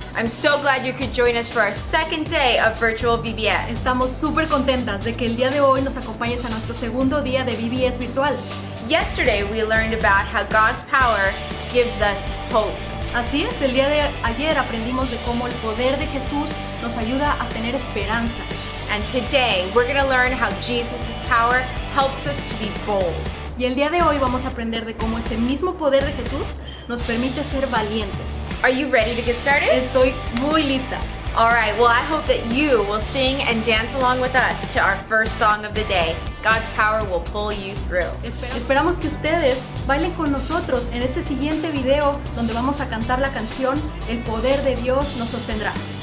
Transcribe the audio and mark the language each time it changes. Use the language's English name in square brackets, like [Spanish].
[English] I'm so glad you could join us for our second day of virtual VBS. [Spanish] Estamos súper contentas de que el día de hoy nos acompañes a nuestro segundo día de VBS virtual. [English] Yesterday we learned about how God's power gives us hope. [Spanish] Así es, el día de ayer aprendimos de cómo el poder de Jesús nos ayuda a tener esperanza. [English] And today we're going to learn how Jesus' power helps us to be bold. [Spanish] Y el día de hoy vamos a aprender de cómo ese mismo poder de Jesús nos permite ser valientes. [English] Are you ready to get started? [Spanish] Estoy muy lista. [English] All right, well, I hope that you will sing and dance along with us to our first song of the day. God's power will pull you through. [Spanish] Esperamos que ustedes bailen con nosotros en este siguiente video donde vamos a cantar la canción El poder de Dios nos sostendrá.